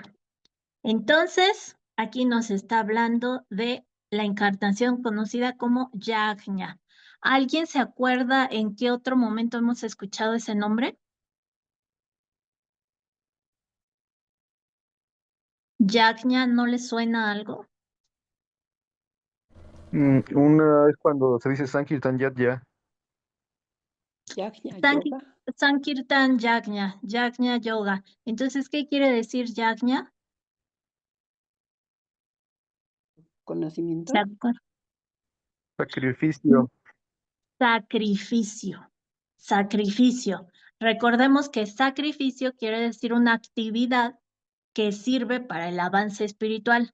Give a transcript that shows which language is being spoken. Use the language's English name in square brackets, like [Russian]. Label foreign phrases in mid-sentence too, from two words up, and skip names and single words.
[Spanish] Entonces, aquí nos está hablando de la encarnación conocida como Yajna. ¿Alguien se acuerda en qué otro momento hemos escuchado ese nombre? ¿Yajna no le suena algo? Una es cuando se dice Sankirtan Yatya. Yajna Sanki- Yoga, Sankirtan Yajna, Yajna Yoga. Entonces, ¿qué quiere decir Yajna? conocimiento. ¿Se acuerdan? Sacrificio. Sacrificio, sacrificio. Recordemos que sacrificio quiere decir una actividad que sirve para el avance espiritual.